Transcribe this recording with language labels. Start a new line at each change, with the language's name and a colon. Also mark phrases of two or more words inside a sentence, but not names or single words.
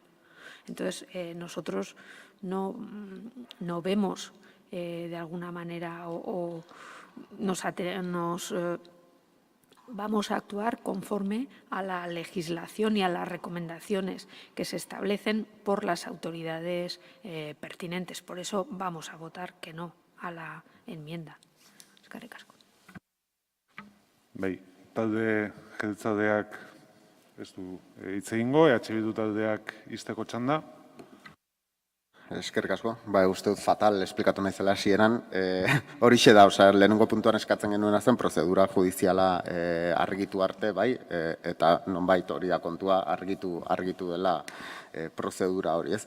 Spanish: Entonces, nosotros no vemos de alguna manera o vamos a actuar conforme a la legislación y a las recomendaciones que se establecen por las autoridades pertinentes. Por eso vamos a votar que no a la enmienda.
Basque: Eskerrik asko. Bai, talde jeltzaleak ez du hitz egingo, Bildu taldeak ixteko txanda. Eskerrik asko. Ba, uste dut fatal esplikatu naizela hasieran. Horixe da, lehenengo puntuan eskatzen genuena zen prozedura judiziala argitu arte, bai, eta nonbait hori da kontua argitu dela prozedura hori, ez.